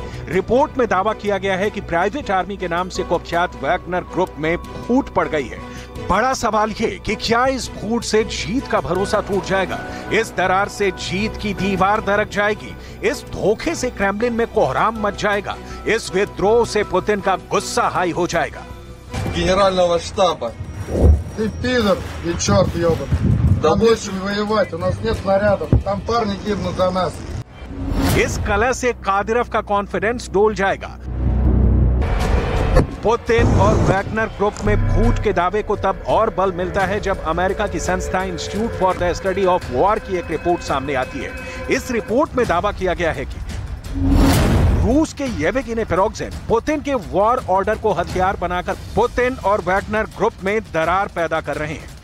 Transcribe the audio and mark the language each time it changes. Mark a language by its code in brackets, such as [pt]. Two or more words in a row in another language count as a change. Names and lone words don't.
[hi] रिपोर्ट में दावा किया गया है कि प्राइवेट आर्मी के नाम से कुख्यात वैगनर ग्रुप में फूट पड़ गई है। बड़ा सवाल ये कि क्या इस फूट से जीत का भरोसा टूट जाएगा? इस दरार से जीत की दीवार दरक जाएगी? इस धोखे से क्रेमलिन में कोहराम मच जाएगा? इस विद्रोह से पुतिन का गुस्सा हाई हो जाएगा? [ru] Генерального штаба. Ты пидор и черт ебаный. Больше воевать, у нас нет снарядов, там парни гибнут за нас. [hi] इस कला से कादिरोव का कॉन्फिडेंस डोल जाएगा। पुतिन और वैगनर ग्रुप में फूट के दावे को तब और बल मिलता है जब अमेरिका की संस्था इंस्टीट्यूट फॉर द स्टडी ऑफ वॉर की एक रिपोर्ट सामने आती है। इस रिपोर्ट में दावा किया गया है कि रूस के येवगेनी प्रिगोजिन पुतिन के वॉर ऑर्डर को हथियार बनाकर पुतिन और वैगनर ग्रुप में दरार पैदा कर रहे हैं।